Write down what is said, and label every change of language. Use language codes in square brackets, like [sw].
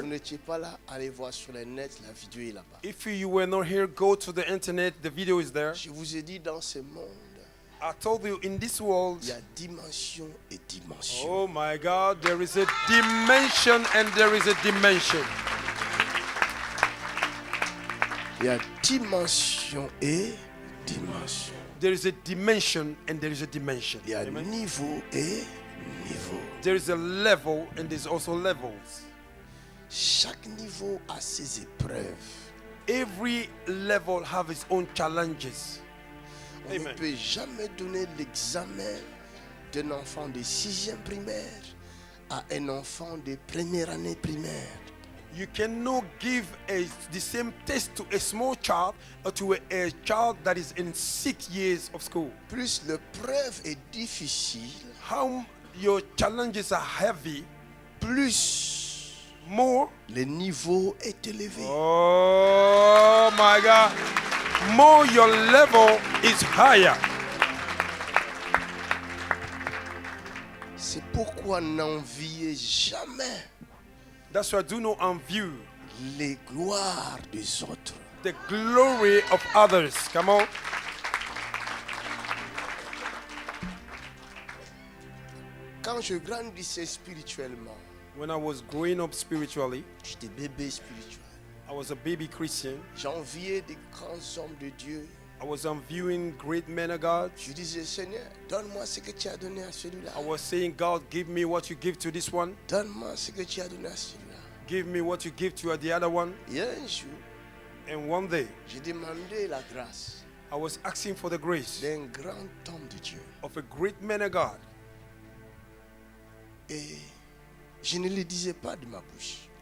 [fr] vous n'étiez pas là, allez voir sur le net, la vidéo est là-bas. [en] If you were not here, go to the internet. The video is there. [fr] Je vous ai dit, dans ce monde, [en] I told you in this world, [fr] il y a dimension et dimension. [en] oh my God, there is a dimension and there is a dimension. [fr] Il y a dimension et dimension. [en] There is a dimension and there is a dimension. [fr] Il y a [en] Amen. [fr] niveau et niveau. [en] There is a level and there's also levels. [fr] Chaque niveau a ses épreuves. [en] Every level have its own challenges. [fr] On ne [en] Amen. [fr] peut jamais donner l'examen d'un enfant de 6e primaire à un enfant de première année primaire. [en] You cannot give the same test to a small child or to a child that is in 6 years of school. [fr] Plus l'épreuve est difficile, [en] How your challenges are heavy, [fr] plus [en] more. [fr] le niveau est élevé. [en] Oh my God. More your level is higher. [fr] C'est pourquoi n'enviez jamais [en] That's why do not envy [fr] les gloires des autres. [en] the glory of others. Come on. [fr] Quand je grandissais spirituellement, [en] When I was growing up spiritually, [fr] j'étais bébé spirituel. [en] I was a baby Christian. [fr] J'enviais des grands hommes de Dieu. [en] I was envying great men of God. [fr] Je disais, Seigneur, donne-moi ce que tu as donné à celui-là. [en] I was saying, God, give me what you give to this one. [fr] Donne-moi ce que tu as donné à celui-là. [en] Give me what you give to the other one. [fr] Et un jour, [en] And one day, [fr] j'ai demandé la grâce [en] I was asking for the grace [fr] d'un grand homme de Dieu. [en] of a great man of God. [fr] Et je ne le disais pas de ma bouche.